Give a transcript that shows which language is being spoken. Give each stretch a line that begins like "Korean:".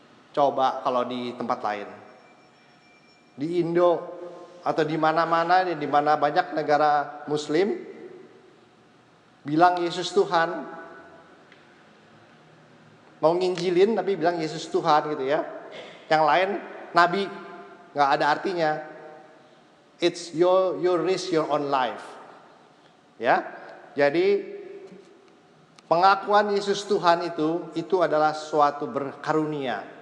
Indonesian: Coba kalau di tempat lain, di Indo atau di mana-mana, di mana banyak negara Muslim bilang Yesus Tuhan, mau nginjilin tapi bilang Yesus Tuhan gitu ya. Yang lain nabi, nggak ada artinya.
English: It's your risk your own life.
Indonesian: Ya, jadi pengakuan Yesus Tuhan itu adalah suatu berkarunia.